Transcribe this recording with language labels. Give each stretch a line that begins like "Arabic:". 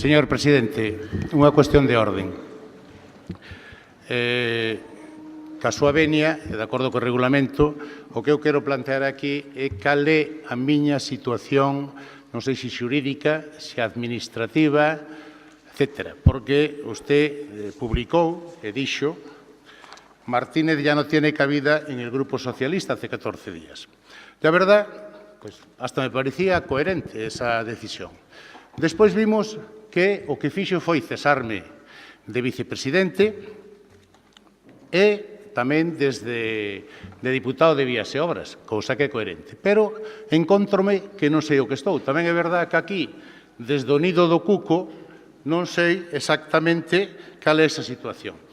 Galician: Señor presidente, unha cuestión de orden. Ca súa venia, de acordo co regulamento, o que eu quero plantear aquí é cal é a miña situación, non sei se xurídica, se administrativa, etc. Porque usted publicou e dixo
Spanish: Martínez ya no tiene cabida en el Grupo Socialista hace 14 días. La verdad, pues hasta me parecía coherente esa decisión.
Galician: Despois vimos que o que fixo foi cesarme de vicepresidente e tamén desde de diputado de Vías e Obras, cousa que é coherente. Pero encontrome que non sei o que estou. Tamén é verdade que aquí, desde o nido do cuco, non sei exactamente cal é esa situación.